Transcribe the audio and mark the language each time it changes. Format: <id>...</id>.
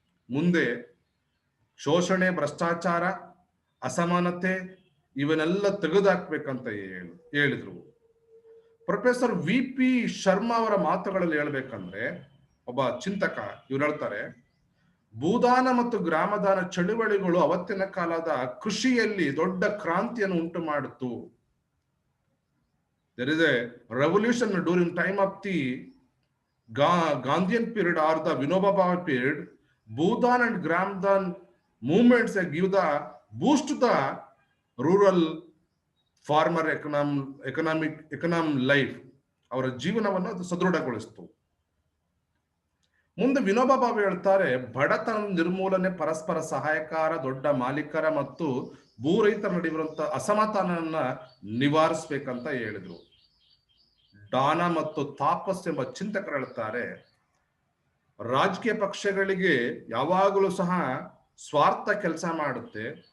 <kn>ಮುಂದೆ ಶೋಷಣೆ, ಭ್ರಷ್ಟಾಚಾರ, ಅಸಮಾನತೆ ಇವನ್ನೆಲ್ಲ ತೆಗೆದುಹಾಕ್ಬೇಕಂತ ಹೇಳಿದ್ರು. ಪ್ರೊಫೆಸರ್ VP ಶರ್ಮಾ ಅವರ ಮಾತುಗಳಲ್ಲಿ ಹೇಳ್ಬೇಕಂದ್ರೆ, ಒಬ್ಬ ಚಿಂತಕ, ಇವ್ರು ಹೇಳ್ತಾರೆ, ಭೂದಾನ ಮತ್ತು ಗ್ರಾಮದಾನ ಚಳುವಳಿಗಳು ಅವತ್ತಿನ ಕಾಲದ ಕೃಷಿಯಲ್ಲಿ ದೊಡ್ಡ ಕ್ರಾಂತಿಯನ್ನು ಉಂಟು ಮಾಡಿತು.</kn> <en>There is a revolution during time of the Gandhian period or the Vinoba Bhave period. Bhudan and Gramdan movements give the boost to the rural farmer economic life.</en> <kn>ಅವರ ಜೀವನವನ್ನು ಅದು ಸದೃಢಗೊಳಿಸಿತು. ಮುಂದೆ ವಿನೋಬಾ ಭಾವೆ ಹೇಳ್ತಾರೆ, ಬಡತನ ನಿರ್ಮೂಲನೆ, ಪರಸ್ಪರ ಸಹಾಯಕಾರ, ದೊಡ್ಡ ಮಾಲೀಕರ ಮತ್ತು ಭೂ ರೈತರ ನಡುವಿರುವಂತಹ ಅಸಮಾಧಾನವನ್ನ ನಿವಾರಿಸ್ಬೇಕಂತ ಹೇಳಿದ್ರು. ಡಾನಾ ಮತ್ತು ತಾಪಸ್ ಎಂಬ ಚಿಂತಕರು ಹೇಳ್ತಾರೆ, ರಾಜಕೀಯ ಪಕ್ಷಗಳಿಗೆ ಯಾವಾಗಲೂ ಸಹ ಸ್ವಾರ್ಥ ಕೆಲಸ ಮಾಡುತ್ತೆ.</kn>